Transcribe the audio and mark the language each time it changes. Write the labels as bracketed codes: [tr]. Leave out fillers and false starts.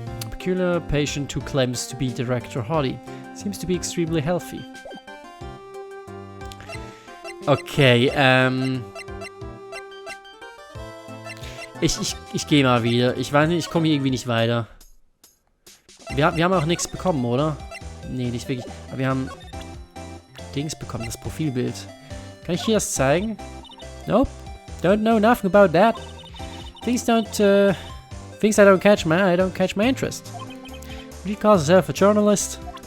[en] Peculiar patient who claims to be Director Holly. Seems to be extremely healthy. [de] Okay, Ich gehe mal wieder. Ich weiß nicht, ich komme hier irgendwie nicht weiter. Wir haben auch nichts bekommen, oder? Nee, nicht wirklich. Aber wir haben Dings bekommen, das Profilbild. Kann ich hier das zeigen? [en] Nope. Don't know nothing about that. Things that don't catch my eye don't catch my interest. He calls himself a journalist.